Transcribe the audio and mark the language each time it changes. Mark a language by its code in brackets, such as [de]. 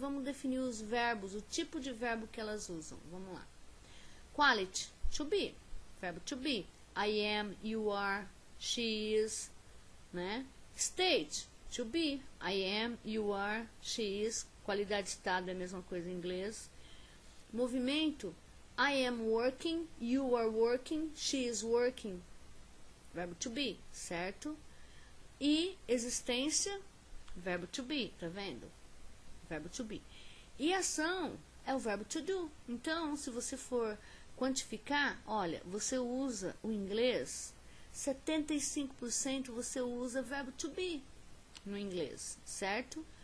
[pt] Vamos definir os verbos, o tipo de verbo que elas usam. Vamos lá. [en] Quality, to be. Verbo to be. I am, you are, she is, né? State, to be. I am, you are, she is. [pt] Qualidade de estado é a mesma coisa em inglês. Movimento. [en] I am working, you are working, she is working. [pt] Verbo to be, certo? E existência, verbo to be, tá vendo? Verbo to be. E ação é o verbo to do. Então, se você for quantificar, olha, você usa o inglês, 75% você usa verbo to be no inglês, certo?